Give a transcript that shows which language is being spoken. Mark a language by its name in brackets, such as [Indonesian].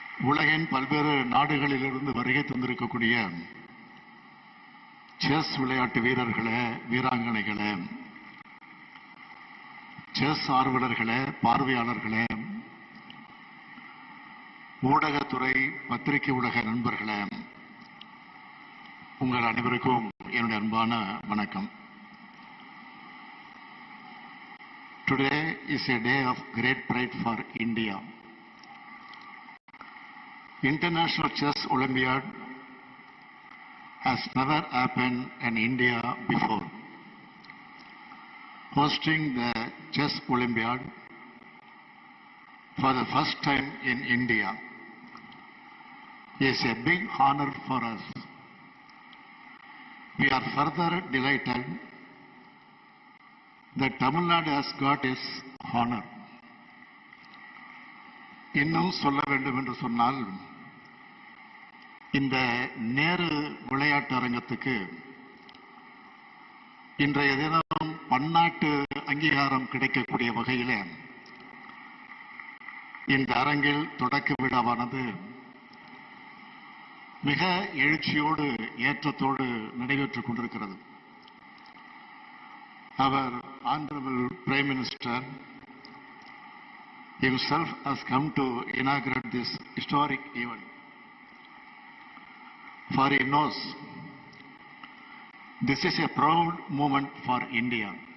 [Tamil] உலகின் பல்வேறு நாடுகளிலிருந்து வருகை தந்திருக்கக்கூடிய செஸ் விளையாட்டு வீரர்களே, வீராங்கனைகளே, செஸ் ஆர்வலர்களே, பார்வையாளர்களே, ஊடகத்துறை பத்திரிகை ஊடக நண்பர்களே, உங்கள் அனைவருக்கும் என்னுடைய அன்பான வணக்கம். [English] Today is a day of great pride for India. International Chess Olympiad has never happened in India before. Hosting the Chess Olympiad for the first time in India is a big honor for us. We are further delighted that Tamil Nadu has got its honor. [Tamil] இன்னும் சொல்ல வேண்டும் என்று சொன்னால், இந்த நேரு விளையாட்டு அரங்கத்துக்கு இன்றைய தினம் பன்னாட்டு அங்கீகாரம் கிடைக்கக்கூடிய வகையில் இந்த அரங்கில் தொடக்க விழாவானது மிக எழுச்சியோடு ஏற்றத்தோடு நடைபெற்றுக் கொண்டிருக்கிறது. [English] Our Honorable Prime Minister himself has come to inaugurate this historic event. For he knows this is a proud moment for India.